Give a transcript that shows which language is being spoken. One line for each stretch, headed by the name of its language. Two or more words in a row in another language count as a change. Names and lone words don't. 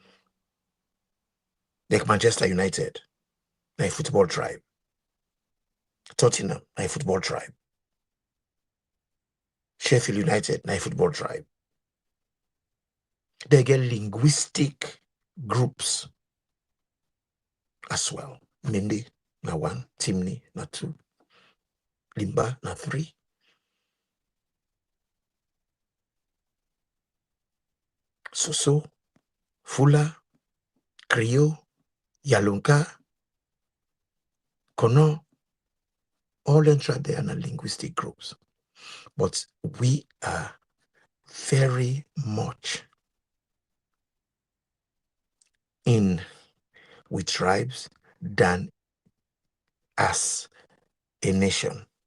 English: Like Manchester United, a football tribe. Tottenham, a football tribe. Sheffield United, a football tribe. They get linguistic groups as well. Mende, na 1, Timni, na 2, Limba, na 3. Soso, Fula, Creole, Yalunka, Kono, all enter there in linguistic groups. But we are very much in with tribes than as a nation.